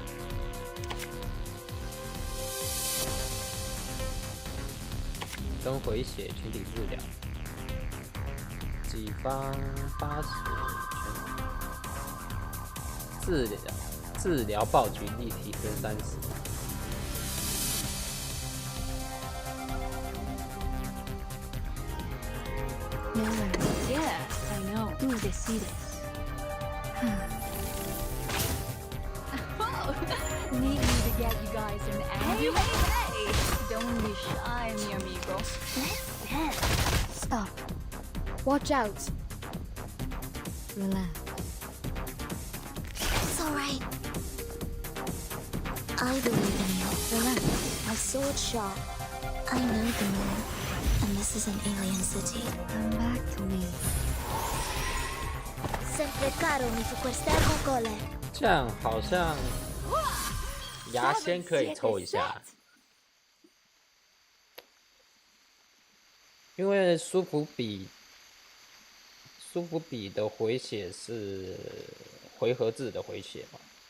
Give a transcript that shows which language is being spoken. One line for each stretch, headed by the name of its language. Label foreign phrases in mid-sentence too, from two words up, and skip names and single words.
Chinese: 跟回血群体治疗，己方80治疗暴击力提升30。
English: Yeah, I know. Ooh, they see this. Oh, need me to get you guys an ambulance? Hey! Don't be shy,
Spanish: mi amigo.
English: Let's dance. Stop. Watch out. Relax. It's alright. I believe in you. Relax. My sword sharp. I know the moon. And this is an alien city. Come back to me. Sempre caro mi superstar con cole.
Chinese: 这样好像牙仙可以抽一下，因为苏弗比的回血是回合制的回血嘛。